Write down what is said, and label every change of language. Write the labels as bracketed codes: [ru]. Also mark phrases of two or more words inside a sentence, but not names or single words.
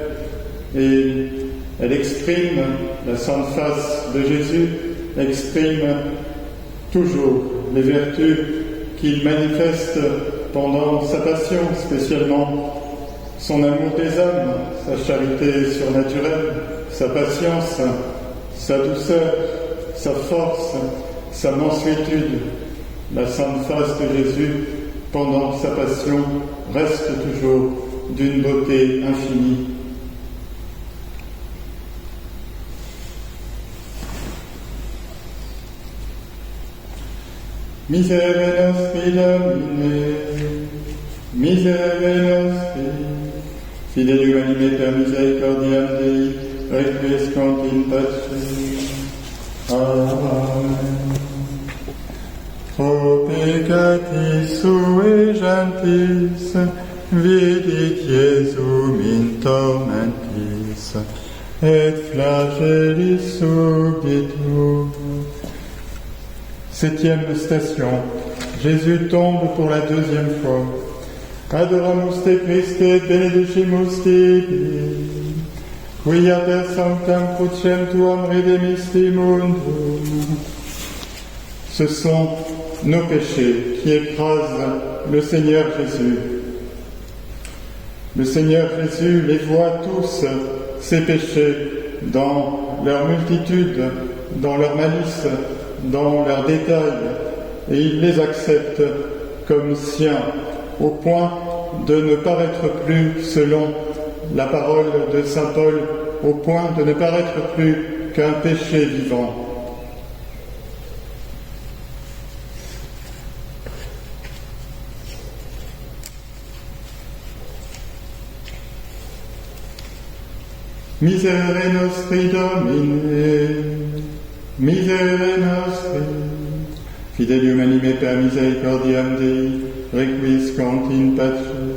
[fr] Et elle exprime, la sainte face de Jésus exprime toujours les vertus qu'il manifeste pendant sa passion, spécialement son amour des âmes, sa charité surnaturelle, sa patience, sa douceur, sa force, sa mansuétude. La sainte face de Jésus, pendant sa passion, reste toujours d'une beauté infinie. [la] Miserere nostri Domine, miserere nostri, fidelium anime per misericordiam Dei, requiescant in pace. Amen. Pro peccatis sui gentis, vidit Iesum in tormentis, et flagellis subditur. [fr] Septième station, Jésus tombe pour la deuxième fois. [la] Adoramus te Christe, benedicimus tibi, quia per sanctam crucem tuam redemisti mundum. [fr] Ce sont nos péchés qui écrasent le Seigneur Jésus. Le Seigneur Jésus les voit tous, ces péchés, dans leur multitude, dans leur malice, dans leurs détails, et il les accepte comme siens, au point de ne paraître plus selon la parole de saint Paul, au point de ne paraître plus qu'un péché vivant. [la] Miserere nostri Domine, miserere nostri, fidelium anime per misericordiam Dei, requiescant in pace.